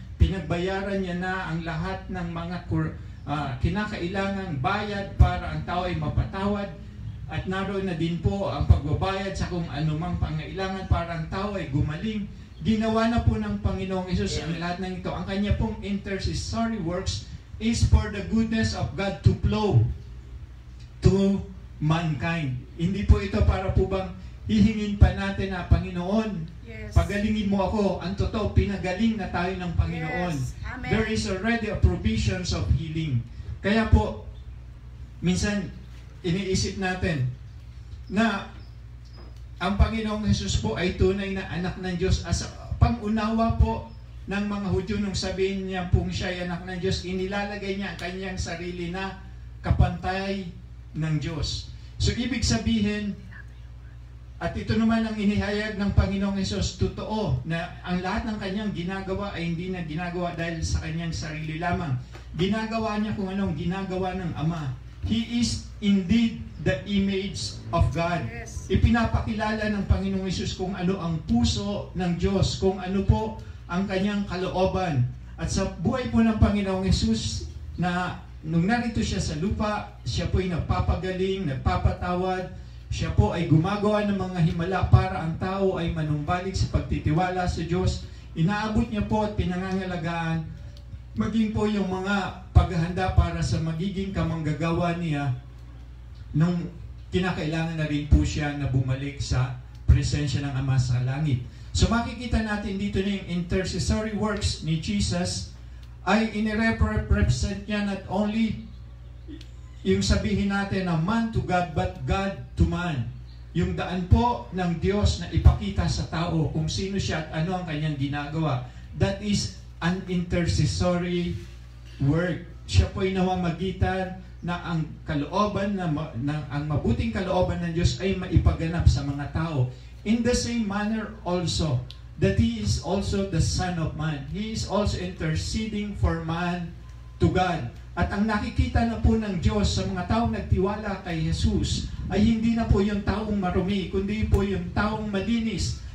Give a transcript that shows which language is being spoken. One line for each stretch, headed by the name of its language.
Filipino: Pinagbayaran niya na ang lahat ng mga kinakailangang bayad para ang tao ay mapatawad. At naroon na din po ang pagbabayad sa kung anumang pangailangan para ang tao ay gumaling. Ginawa na po ng Panginoong Hesus ang lahat ng ito. Ang Kanya pong
English: intercessory works is for the goodness of God to flow to mankind.
Filipino: Hindi po ito para po bang hihingin pa natin na, Panginoon,
English: Yes.
Filipino: pagalingin mo ako. Ang totoo, pinagaling na tayo ng Panginoon.
English: Yes. Amen. There is already a provisions of healing.
Filipino: Kaya po, minsan, iniisip natin na ang Panginoong Hesus po ay tunay na anak ng Diyos. As pang-unawa po ng mga Hudyo nung sabihin niya pong siya ay anak ng Diyos, inilalagay niya ang kanyang sarili na kapantay ng Diyos. So, ibig sabihin, at ito naman ang inihayag ng Panginoong Hesus, totoo na ang lahat ng kanyang ginagawa ay hindi na ginagawa dahil sa kanyang sarili lamang. Ginagawa niya kung anong ginagawa ng Ama.
English: He is indeed the image of God. Yes.
Filipino: Ipinapakilala ng Panginoong Hesus kung ano ang puso ng Diyos, kung ano po ang kanyang kalooban. At sa buhay po ng Panginoong Hesus na nung narito siya sa lupa, siya po ay nagpapagaling, nagpapatawad, siya po ay gumagawa ng mga himala para ang tao ay manumbalik sa pagtitiwala sa Diyos. Inaabot niya po at pinangangalagaan maging po yung mga paghahanda para sa magiging kamanggagawa niya nung kinakailangan na rin po siya na bumalik sa presensya ng Ama sa langit. So makikita natin dito na yung intercessory works ni Jesus ay inirepresent niya
English: not only
Filipino: yung sabihin natin na
English: man to God but God to man.
Filipino: Yung daan po ng Diyos na ipakita sa tao kung sino siya at ano ang kanyang ginagawa.
English: That is an intercessory work.
Filipino: Siya po ay namamagitan na ang kalooban ang mabuting kalooban ng Diyos ay maipaganap sa mga tao.
English: In the same manner also that He is also the Son of Man. He is also interceding for man to God.
Filipino: At ang nakikita na po ng Diyos sa mga taong nagtiwala kay Jesus ay hindi na po yung taong marumi, kundi po yung taong malinis.